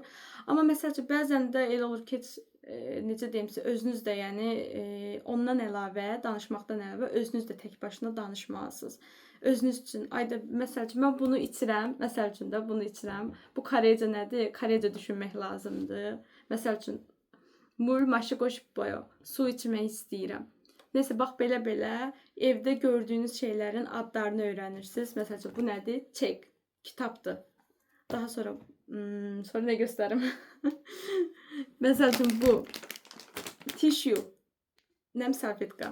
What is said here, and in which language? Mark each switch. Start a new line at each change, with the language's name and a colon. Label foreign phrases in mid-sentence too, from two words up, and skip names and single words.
Azerbaijani: Amma məsəl üçün bəzən də elə olur ki, necə deyim sizə, özünüz də yəni ondan əlavə, danışmaqdan əlavə özünüz də tək başına danışmalısınız. Özünüz üçün, ayda məsəl üçün mən bunu içirəm, məsəl üçün də bunu içirəm. Bu Koreycə nədir? Koreycə düşünmək lazımdır. Məsəl üçün
Korean: 물 마시고 싶어요.
Azerbaijani: Su içmək istəyirəm. Nəsə, bax belə-belə evdə gördüyünüz şeylərin adlarını öyrənirsiniz. Məsəl üçün, bu nədir? Çek, kitabdır. Daha sonra nə göstərim? Məsəl üçün, bu tissue, nəm salfetka.